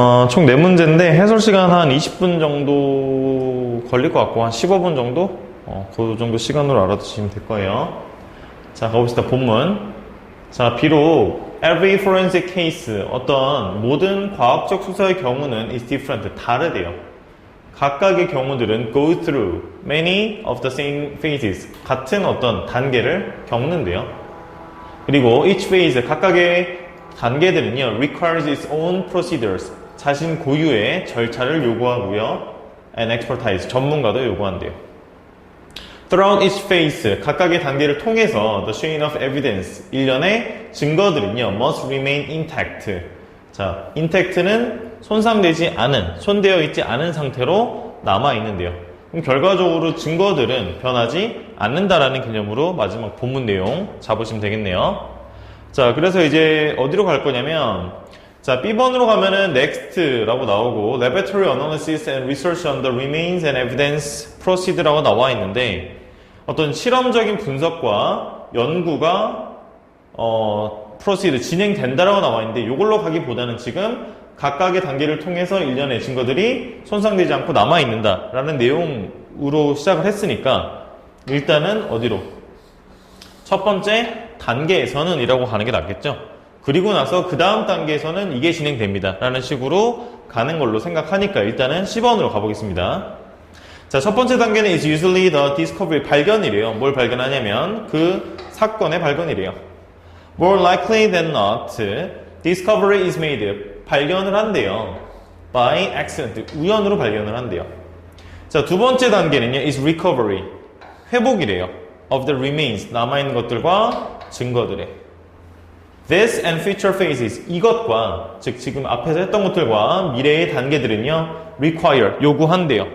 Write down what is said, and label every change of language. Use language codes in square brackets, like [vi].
[ko] 총 4문제인데 해설 시간 한 20분 정도 걸릴 것 같고, 한 15분 정도? 그 정도 시간으로 알아두시면 될 거예요. 자, 가봅시다. 본문. 자, 비록 [en] every forensic case, [ko] 어떤 모든 과학적 수사의 경우는 [en] is different, [ko] 다르대요. 각각의 경우들은 [en] go through many of the same phases, [ko] 같은 어떤 단계를 겪는데요. 그리고 [en] each phase, [ko] 각각의 단계들은요, [en] requires its own procedures, [ko] 자신 고유의 절차를 요구하고요, [en] and expertise, [ko] 전문가도 요구한대요. [en] Throughout each phase, [ko] 각각의 단계를 통해서 [en] the chain of evidence, [ko] 일련의 증거들은요, [en] must remain intact. [ko] 자, intact는 손상되지 않은, 손대어 있지 않은 상태로 남아있는데요. 그럼 결과적으로 증거들은 변하지 않는다라는 개념으로 마지막 본문 내용 잡으시면 되겠네요. 자, 그래서 이제 어디로 갈 거냐면, 자, B번으로 가면은 next라고 나오고 [en] laboratory analysis and research on the remains and evidence proceed [ko] 라고 나와 있는데, 어떤 실험적인 분석과 연구가 proceed, 진행된다라고 나와 있는데, 이걸로 가기보다는 지금 각각의 단계를 통해서 일련의 증거들이 손상되지 않고 남아있는다라는 내용으로 시작을 했으니까, 일단은 어디로? 첫 번째 단계에서는 이라고 가는 게 낫겠죠. 그리고 나서 그 다음 단계에서는 이게 진행됩니다 라는 식으로 가는 걸로 생각하니까 일단은 10번으로 가보겠습니다. 자, 첫 번째 단계는 [en] is usually the discovery, [ko] 발견이래요. 뭘 발견하냐면 그 사건의 발견이래요. [en] More likely than not, discovery is made, [ko] 발견을 한대요. [en] By accident, [ko] 우연으로 발견을 한대요. 자, 두 번째 단계는요, [en] is recovery, [ko] 회복이래요. [en] Of the remains, [ko] 남아있는 것들과 증거들의. [en] This and future phases, [ko] 이것과, 즉 지금 앞에서 했던 것들과 미래의 단계들은요, require, 요구한대요.